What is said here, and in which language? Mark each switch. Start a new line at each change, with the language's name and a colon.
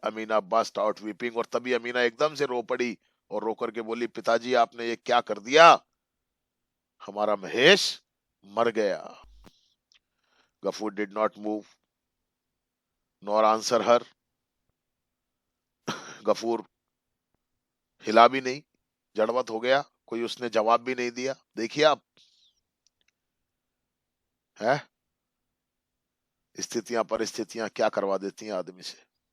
Hindi: Amina
English: burst out weeping,
Hindi: और तभी अमीना एकदम से रो पड़ी और रो करके बोली, पिताजी आपने ये क्या कर दिया? हमारा महेश मर गया।
English: Gafoor did not move nor answer her.
Hindi: Ghafoor हिला भी नहीं, जड़वत हो गया, कोई उसने जवाब भी नहीं दिया। देखिए आप, है स्थितियां परिस्थितियां क्या करवा देती हैं आदमी से।